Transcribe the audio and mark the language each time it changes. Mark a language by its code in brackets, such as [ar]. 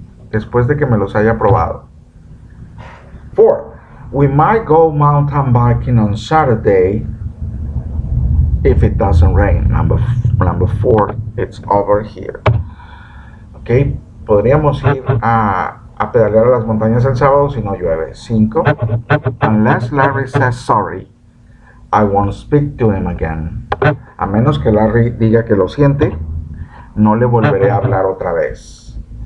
[es] Después de que me los haya probado. 4. [en] We might go mountain biking on Saturday if it doesn't rain. Number 4, it's over here. [es] Ok, podríamos ir a pedalear a las montañas el sábado si no llueve. 5. [en] Unless Larry says sorry, I won't speak to him again. [es] A menos que Larry diga que lo siente, no le volveré a hablar otra vez.